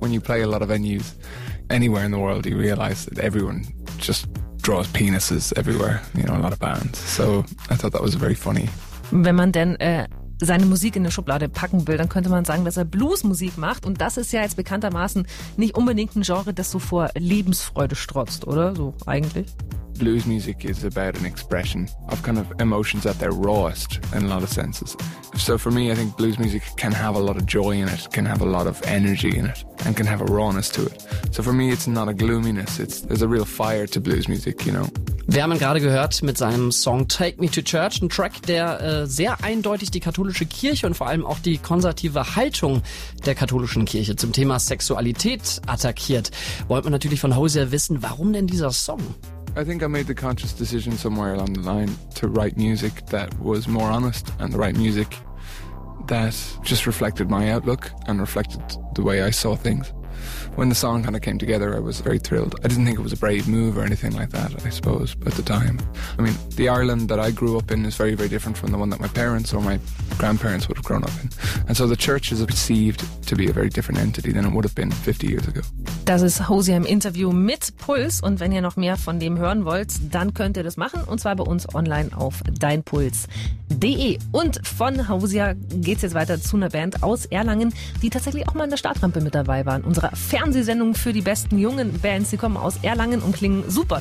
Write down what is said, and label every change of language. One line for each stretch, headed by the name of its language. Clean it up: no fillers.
English: When you play a lot of venues anywhere in the world, you realize that everyone just draws penises everywhere, you know, a lot of bands. So I thought that was very funny.
German: Wenn man denn seine Musik in eine Schublade packen will, dann könnte man sagen, dass er Bluesmusik macht. Und das ist ja jetzt bekanntermaßen nicht unbedingt ein Genre, das so vor Lebensfreude strotzt, oder? So eigentlich?
English: Blues music is about an expression of kind of emotions at their rawest in a lot of senses. So for me, I think blues music can have a lot of joy in it, can have a lot of energy in it, and can have a rawness to it. So for me, it's not a gloominess. There's a real fire to blues music, you know.
German: Wir haben ihn gerade gehört mit seinem Song Take Me to Church, ein Track, der sehr eindeutig die katholische Kirche und vor allem auch die konservative Haltung der katholischen Kirche zum Thema Sexualität attackiert. Wollt man natürlich von Hosier wissen, warum denn dieser Song?
English: I think I made the conscious decision somewhere along the line to write music that was more honest and the right music that just reflected my outlook and reflected the way I saw things. When the song kind of came together, I was very thrilled. I didn't think it was a brave move or anything like that, I suppose, at the time. I mean, the Ireland that I grew up in is very, very different from the one that my parents or my grandparents would have grown up in. And so the church is perceived to be a very different entity than it would have been 50 years ago.
German: Das ist Hosier im Interview mit Puls. Und wenn ihr noch mehr von dem hören wollt, dann könnt ihr das machen. Und zwar bei uns online auf deinpuls.de. Und von Hosier geht's jetzt weiter zu einer Band aus Erlangen, die tatsächlich auch mal in der Startrampe mit dabei waren. Unsere Fernsehsendung für die besten jungen Bands. Sie kommen aus Erlangen und klingen super.